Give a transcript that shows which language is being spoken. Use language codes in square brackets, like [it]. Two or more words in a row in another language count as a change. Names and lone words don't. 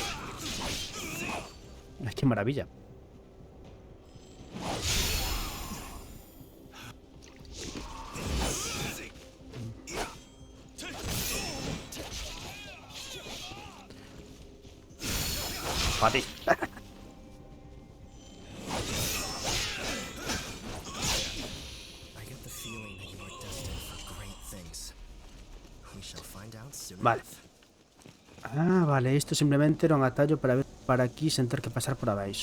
[es] Ay, qué maravilla. Para ti. [en] I get the feeling that you are destined for great things. We shall find out soon [gl] Vale. Ah, vale, isto simplemente era un atallo para ver para aquí sen ter que pasar por abaixo.